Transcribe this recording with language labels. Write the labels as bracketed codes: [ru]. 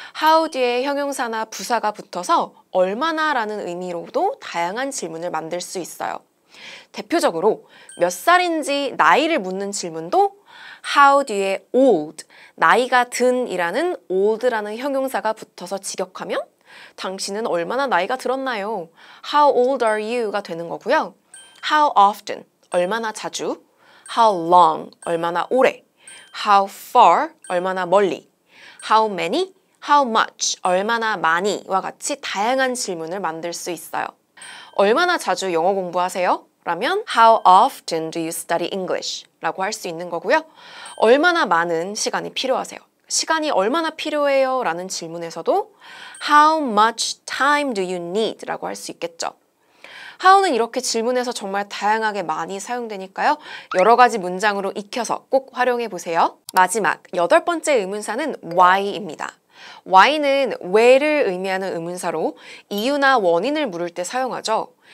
[ko] how 뒤에 형용사나 부사가 붙어서 얼마나 라는 의미로도 다양한 질문을 만들 수 있어요. 대표적으로 몇 살인지 나이를 묻는 질문도 how 뒤에 old, 나이가 든이라는 old라는 형용사가 붙어서 직역하면 당신은 얼마나 나이가 들었나요? [en] How old are you가 [ko] 되는 거고요. [en] How often, [ko] 얼마나 자주. [en] How long, [ko] 얼마나 오래. [en] How far, [ko] 얼마나 멀리. [en] How many, how much, [ko] 얼마나 많이와 같이 다양한 질문을 만들 수 있어요. 얼마나 자주 영어 공부하세요? [en] 라면 How often do you study English? [ko] 라고 할 수 있는 거고요. 얼마나 많은 시간이 필요하세요? 시간이 얼마나 필요해요? 라는 질문에서도 [en] How much time do you need? [ko] 라고 할 수 있겠죠. how는 이렇게 질문에서 정말 다양하게 많이 사용되니까요. 여러 가지 문장으로 익혀서 꼭 활용해 보세요. 마지막 8번째 의문사는 why입니다. why는 왜를 의미하는 의문사로 이유나 원인을 물을 때 사용하죠.